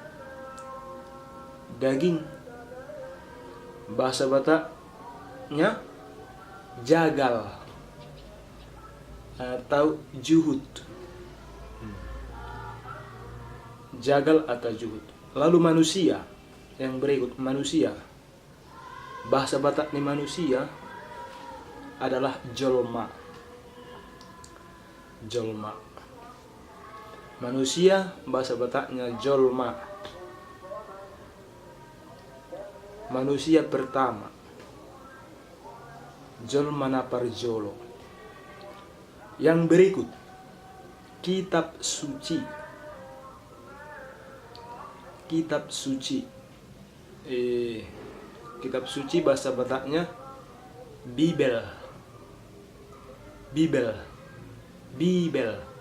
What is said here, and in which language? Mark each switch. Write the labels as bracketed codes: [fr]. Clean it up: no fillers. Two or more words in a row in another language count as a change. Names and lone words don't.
[id] Daging bahasa Bataknya jagal atau juhud. Jagal atau juhud. Lalu manusia, yang berikut manusia. Bahasa Bataknya manusia adalah jolma. Jolma. Manusia bahasa Bataknya jolma. Manusia pertama, [bbc] jolma naparjolo. [id] Yang berikut, kitab suci. Kitab suci. Kitab suci bahasa Bataknya Bibel. Bibel. Bibel.